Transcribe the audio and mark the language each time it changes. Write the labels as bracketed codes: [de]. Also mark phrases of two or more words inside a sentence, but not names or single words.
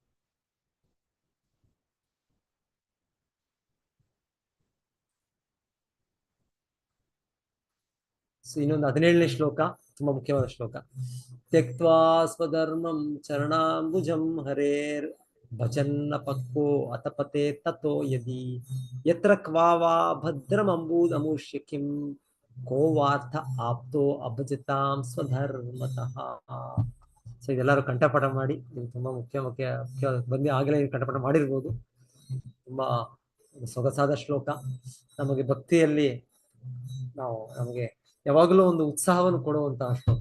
[kn] ಸೊ ಇನ್ನೊಂದು 17ನೇ ಶ್ಲೋಕ ತುಂಬಾ ಮುಖ್ಯವಾದ ಶ್ಲೋಕ. [sa] ತ್ಯಕ್ತ್ವಾ ಸ್ವಧರ್ಮಂ ಚರಣಾಂಬುಜಂ ಹರೇರ್ ಭಜನ್ನ ಪಕ್ವೋ ಅತಪತೆ ತಥೋ ಯದಿ ಯತ್ರ ಕ್ವಾವಾ ಭದ್ರಮಂಬೂದಮುಷ್ಯ ಕಿಂ ಕೋವಾರ್ಥ ಆಪ್ತೋ ಅಭಜತಾಂ ಸ್ವಧರ್ಮತಃ. [kn] ಸೊ ಇದೆಲ್ಲರೂ ಕಂಠಪಾಠ ಮಾಡಿ, ಇದು ತುಂಬಾ ಮುಖ್ಯ ಬಂದು ಆಗಲೇ ಕಂಠಪಾಠ ಮಾಡಿರ್ಬೋದು. ತುಂಬಾ ಸೊಗಸಾದ ಶ್ಲೋಕ. ನಮಗೆ ಭಕ್ತಿಯಲ್ಲಿ ನಮಗೆ ಯಾವಾಗಲೂ ಒಂದು ಉತ್ಸಾಹವನ್ನು ಕೊಡುವಂತಹ ಶ್ಲೋಕ.